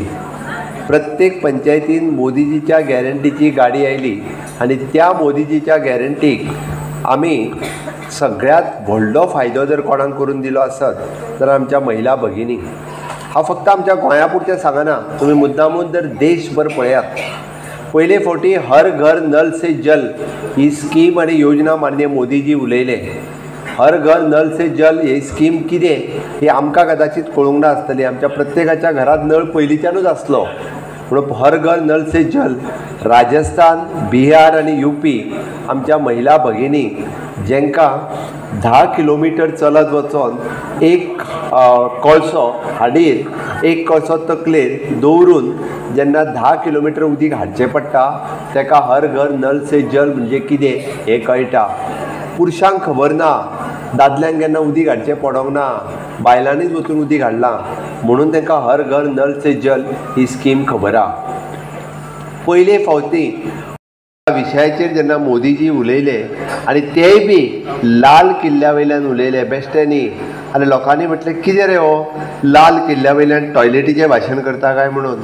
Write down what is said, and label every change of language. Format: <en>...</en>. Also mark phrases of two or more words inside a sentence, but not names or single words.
<kok>प्रत्येक पंचायतीन मोदीजीच्या गॅरंटीची गाडी आयली आनी त्या मोदीजीच्या गॅरंटीक आमी सगळ्यात व्हडलो फायदो जर कोणाक करून दिलो आसत जाल्यार आमच्या महिला भगिनी. हांव फक्त आमच्या गोंया पुरतें सांगना, तुमी मुद्दामूच जर देशभर पळयात. पयले फावटी हर घर नल से जल ही स्कीम आनी योजना मान्य मोदीजी उलयले. हर घर नल से जल ही स्कीम कितें ही आमकां कदाचित कळूंक ना आसतली. आमच्या प्रत्येकाच्या घरात नळ पयलींच्यानूच आसलो. म्हणून हर घर नल से जल राजस्थान, बिहार आनी UP आमच्या महिला भगिनी जेंकां 10 किलोमिटर चलत वचोन एक कळसो हाडीर एक कळसो तकलेर दवरून जेन्ना 10 किलोमिटर उदीक हाडचें पडटा तेका हर घर नल से जल म्हणजे कितें हें कळटा. पुरुशांक खबर ना, दादल्यांक केन्ना उदीक हाडचें पडोंक ना, बायलांनीच वचून उदीक हाडलां म्हणून तांकां हर घर नल से जल ही स्कीम खबर आहा. पयले फावटी विशयाचेर जेन्ना मोदीजी उलयले आनी तेय बी लाल किल्ल्या वयल्यान उलयले बेश्टेनी. आनी लोकांनी म्हटलें कितें रे हो लाल किल्ल्या वयल्यान टॉयलेटीचें भाशण करता काय म्हणून.</kok>